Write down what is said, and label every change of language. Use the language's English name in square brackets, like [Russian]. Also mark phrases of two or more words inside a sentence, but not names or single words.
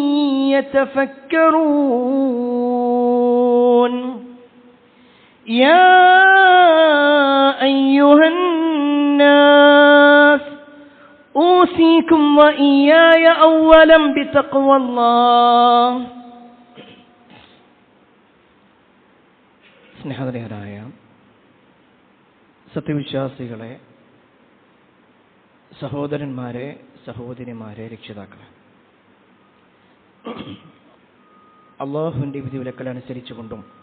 [Arabic] يتفكرون يا أيها الناس أوصيكم وإياي أولا بتقوى الله. [Malayalam] സ്നേഹധന്യരായ സത്യവിശ്വാസികളെ, സഹോദരന്മാരെ, സഹോദരിമാരെ, രക്ഷിതാക്കളെ, അള്ളാഹുവിൻ്റെ വിധിവിലക്കൽ അനുസരിച്ചുകൊണ്ടും